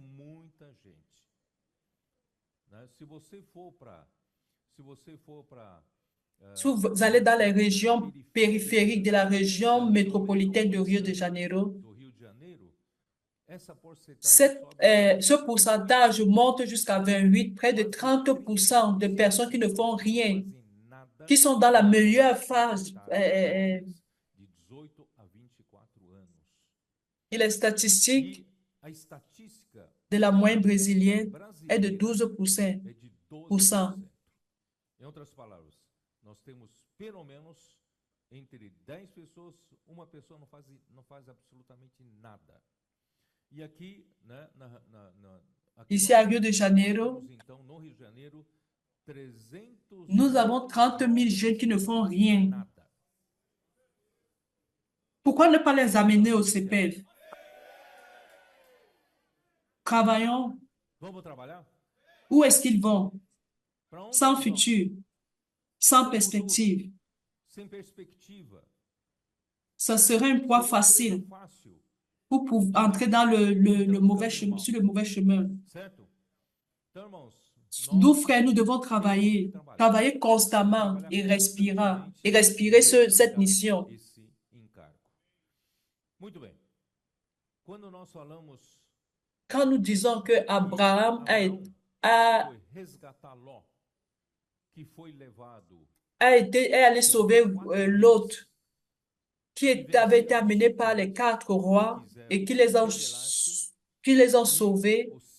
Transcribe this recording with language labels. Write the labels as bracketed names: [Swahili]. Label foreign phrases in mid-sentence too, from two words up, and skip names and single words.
[French] Si vous allez dans les régions périphériques de la région métropolitaine de Rio de Janeiro, ce pourcentage monte jusqu'à 28, près de 30% de personnes qui ne font rien, qui sont dans la meilleure phase. Et les statistiques de la moyenne brésilienne est de 12%. [Portuguese] Em outras palavras, nós temos pelo menos entre 10 pessoas, uma pessoa não faz absolutamente nada. E aqui, né, [French] ici à Rio de Janeiro, [Portuguese] então, no Rio de Janeiro, 300 [French] nous avons 30 000 jeunes qui ne font rien. Pourquoi ne pas les amener au CPF? Travaillons. [Portuguese] Vamos trabalhar? [French] Où est-ce qu'ils vont? Sans futur, sans perspective. [Portuguese] Sem perspectiva. [French] Ça serait un poids facile pour entrer dans le mauvais chemin, sur le mauvais chemin. [Portuguese] Certo? Então, irmãos, [French] Nous, frères, nous devons travailler constamment et respirer cette mission. [Portuguese] esse encargo. Muito bem. Quando nós falamos [French] Quand nous disons que Abraham est allé sauver Lot, qui avait été amené par les 4 rois et qui les ont sauvés.